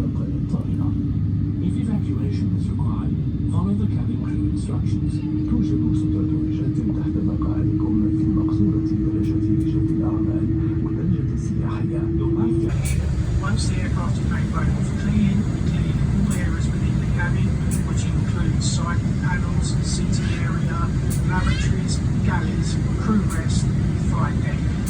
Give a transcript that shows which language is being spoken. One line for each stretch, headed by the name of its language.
English: If evacuation is required, follow the cabin crew instructions.
Arabic: توجد ستة درجات تحت مقاعدكم في مقصورة درجة الأعمال والدرجة السياحية.
English: Once the aircraft is made available for cleaning, we clean all areas within the cabin, which includes side panels, seating area, lavatories, galleys, crew rest, flight deck.